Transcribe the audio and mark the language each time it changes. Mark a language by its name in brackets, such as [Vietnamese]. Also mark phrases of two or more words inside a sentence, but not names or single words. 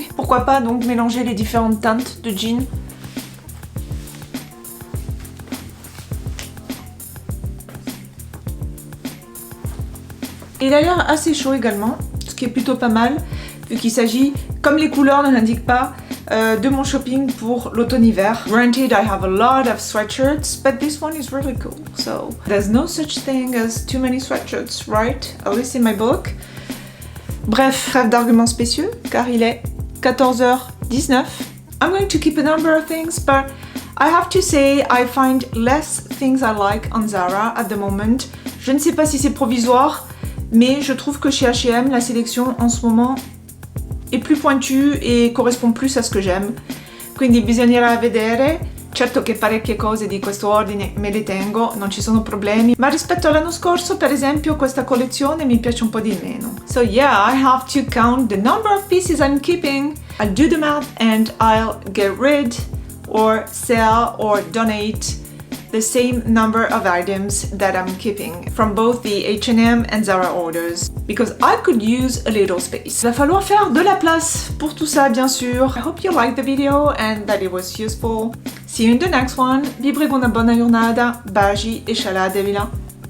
[French] Pourquoi pas donc mélanger les différentes teintes de jeans. Il a l'air assez chaud également, ce qui est plutôt pas mal, vu qu'il s'agit, comme les couleurs ne l'indiquent pas, de mon shopping pour l'automne-hiver. [English] Granted, I have a lot of sweatshirts, but this one is really cool. So there's no such thing as too many sweatshirts, right? At least in my book. [French] Bref, trêve d'arguments spécieux, car il est 14h19. [English] I'm going to keep a number of things, but I have to say I find less things I like on Zara at the moment. [French] Je ne sais pas si c'est provisoire, mais je trouve que chez H&M, la sélection en ce moment [Italian] è più [French] pointue [Italian] e corrisponde più a [French] ce que j'aime. [Italian] Quindi bisognerà vedere. Certo che parecchie cose di questo ordine me le tengo, non ci sono problemi, ma rispetto all'anno scorso, per esempio, questa collezione mi piace un po' di meno. [English] So yeah, I have to count the number of pieces I'm keeping. I'll do the math and I'll get rid or sell or donate the same number of items that I'm keeping from both the H&M and Zara orders because I could use a little space. [French] Il va falloir faire de la place pour tout ça, bien sûr. [English] I hope you liked the video and that it was useful. See you in the next one. [Italian] Vi prego una buona giornata. Baci e scialate, vila.